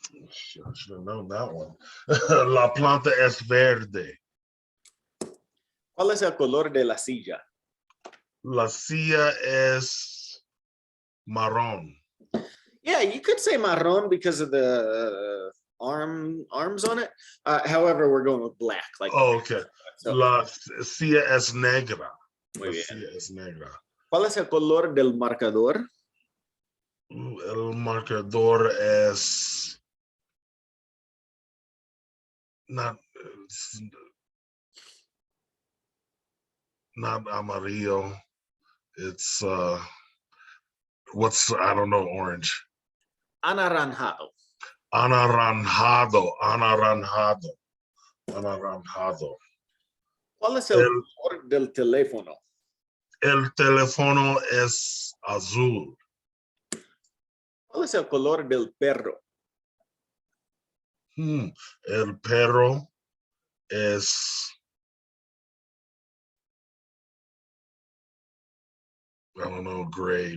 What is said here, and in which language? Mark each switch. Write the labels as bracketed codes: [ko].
[en] Shit, I should have known that one. [es] La planta es verde. ¿Cuál es el color de la silla? La silla es marrón. [en] Yeah, you could say marrón because of the arms on it. However, we're going with black. Okay. So, [es] La silla es negra. Muy bien. Silla es negra. ¿Cuál es el color del marcador? El marcador es. [en] Not. not amarillo. It's what's I don't know, orange. [es] Anaranjado. Anaranjado, anaranjado, anaranjado. ¿Cuál es el color del teléfono? El teléfono es azul. ¿Cuál es el color del perro? El perro es, [en] I don't know, gray.